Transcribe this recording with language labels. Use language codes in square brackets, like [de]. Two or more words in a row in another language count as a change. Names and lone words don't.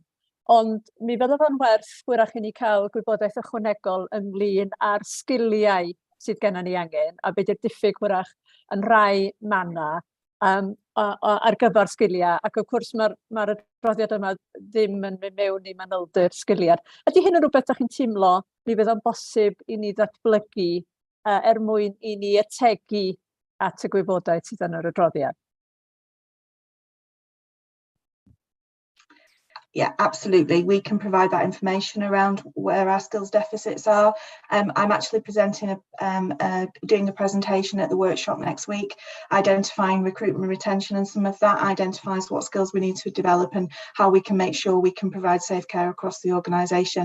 [cy] Ond mi fydda fo'n werth wrach i ni cael gwybodaeth ychwanegol ynglyn â'r sgiliau sydd gennym ni angen a beth yw'r diffyg wrach yn rai manna ar gyfer sgiliau, ac wrth gwrs mae'r adroddiad yma ddim yn mynd mewn i manylder sgiliau. Ydy hyn yn rhywbeth ydych chi'n teimlo mi fydd o'n bosib i ni ddatblygu mwyn i ni ategu at y gwybodaeth sydd yn yr adroddiad? [en] Yeah, absolutely. We can provide that information around where our skills deficits are. I'm actually presenting doing a presentation at the workshop next week, identifying recruitment retention, and some of that identifies what skills we need to develop and how we can make sure we can provide safe care across the organisation.